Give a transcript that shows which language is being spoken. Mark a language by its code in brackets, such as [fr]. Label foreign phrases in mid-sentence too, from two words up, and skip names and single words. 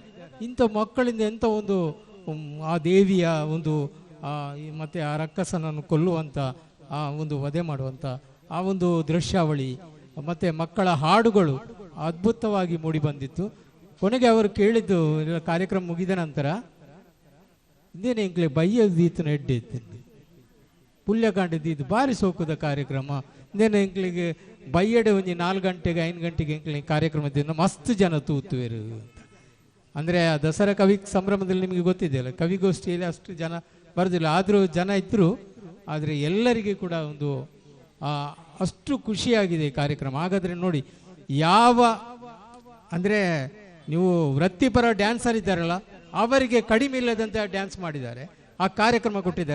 [kn] ಇಂಥ ಮಕ್ಕಳಿಂದ ಎಂಥ ಒಂದು ಆ ದೇವಿಯ ಒಂದು ಮತ್ತು ಆ ರಕ್ಕಸನನ್ನು ಕೊಲ್ಲುವಂಥ ಒಂದು ವಧೆ ಮಾಡುವಂಥ ಆ ಒಂದು ದೃಶ್ಯಾವಳಿ ಮತ್ತು ಮಕ್ಕಳ ಹಾಡುಗಳು ಅದ್ಭುತವಾಗಿ ಮೂಡಿ ಬಂದಿತ್ತು. ಕೊನೆಗೆ ಅವರು ಕೇಳಿದ್ದು ಕಾರ್ಯಕ್ರಮ ಮುಗಿದ ನಂತರ, [tcy] ಇಂದೇನೆ ಇಂಕ್ಲೆ ಬಯ್ಯದೀತು ನೆಡ್ಡಿತ್ತು ಪುಲ್ಯ ಕಾಂಡಿದ್ದು ಭಾರಿ ಸೋಕುದ ಕಾರ್ಯಕ್ರಮ. ಇಂದೇನೆ ಇಂಕ್ಲಿಗೆ ಬಯ್ಯಡೆ ಒಂಜಿ 4 ಗಂಟೆಗೆ 5 ಗಂಟೆಗೆ ಇಂಕ್ಲಿ ಕಾರ್ಯಕ್ರಮದಿಂದ ಮಸ್ತ್ ಜನ ತೂತುವೆರು ಅಂತ. [kn] ಅಂದರೆ ಆ ದಸರಾ ಕವಿ ಸಂಭ್ರಮದಲ್ಲಿ ನಿಮಗೆ ಗೊತ್ತಿದೆಯಲ್ಲ, ಕವಿಗೋಷ್ಠಿಯಲ್ಲಿ ಅಷ್ಟು ಜನ ಬರೋದಿಲ್ಲ, ಆದರೂ ಜನ ಇದ್ದರು. ಆದರೆ ಎಲ್ಲರಿಗೆ ಕೂಡ ಒಂದು ಅಷ್ಟು ಖುಷಿಯಾಗಿದೆ ಈ ಕಾರ್ಯಕ್ರಮ. ಹಾಗಾದರೆ ನೋಡಿ, ಅಂದರೆ ನೀವು ವೃತ್ತಿಪರ ಡ್ಯಾನ್ಸರ್ ಇದ್ದಾರಲ್ಲ, ಅವರಿಗೆ ಕಡಿಮೆ ಇಲ್ಲದಂತೆ ಡ್ಯಾನ್ಸ್ ಮಾಡಿದ್ದಾರೆ, ಆ ಕಾರ್ಯಕ್ರಮ ಕೊಟ್ಟಿದ್ದಾರೆ.